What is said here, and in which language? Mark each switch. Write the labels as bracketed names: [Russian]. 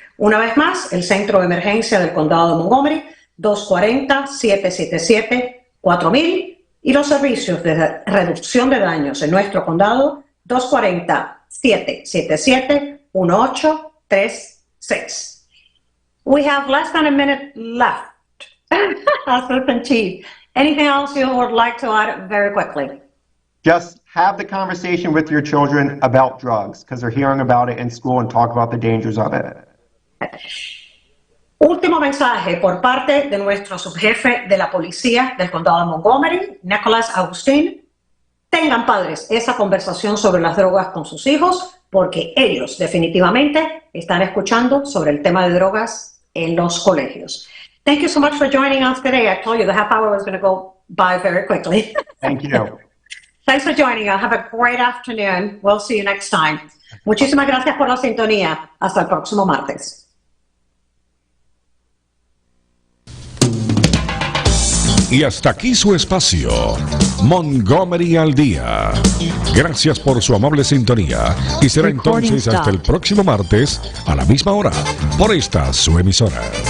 [Spanish] Una vez más, el Centro de Emergencia del Condado de Montgomery, 240-777-4000, y los servicios de reducción de daños en nuestro condado, 240-777-1836. [English] We have less than a minute left. Assistant Chief, anything else you would like to add very quickly? Just have the conversation with your children about drugs because they're hearing about it in school and talk about the dangers of it. [Spanish] Último mensaje por parte de nuestro subjefe de la policía del condado de Montgomery, Augustine. Tengan, padres, esa conversación sobre las drogas con sus hijos porque ellos definitivamente están escuchando sobre el tema de drogas en los colegios. [English] Thank you so much for joining us today. I told you the half hour was going to go by very quickly. Thank you. Thanks for joining us. Have a great afternoon. We'll see you next time. [Spanish] Muchísimas gracias por la sintonía. Hasta el próximo martes. Y hasta aquí su espacio, Montgomery al Día. Gracias por su amable sintonía y será entonces hasta el próximo martes a la misma hora por esta su emisora.